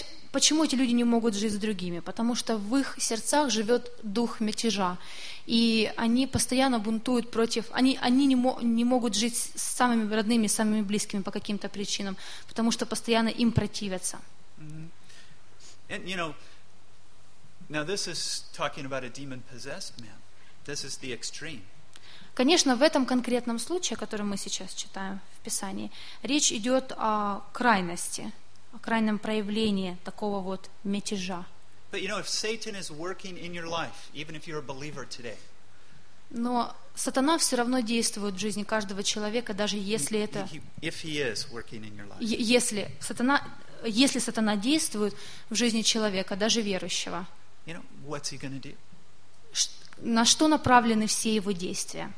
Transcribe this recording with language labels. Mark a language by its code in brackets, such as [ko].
[ru] Почему эти люди не могут жить с другими? Потому что в их сердцах живет дух мятежа. И они постоянно бунтуют против... Они не могут жить с самыми родными, с самыми близкими по каким-то причинам, потому что постоянно им противятся. Mm-hmm. [en] And, you know, now this is talking about a demon-possessed man. This is the extreme. [ru] Конечно, в этом конкретном случае, который мы сейчас читаем в Писании, речь идет о крайности. О крайнем проявлении такого вот мятежа. [en] But you know, if Satan is working in your life, even if you're a believer today. [ru] Но сатана все равно действует в жизни каждого человека, даже если это. [en] If he is working in your life. [ru] Если сатана действует в жизни человека, даже верующего. [en] You know, what's he gonna do? [ru] На что направлены все его действия?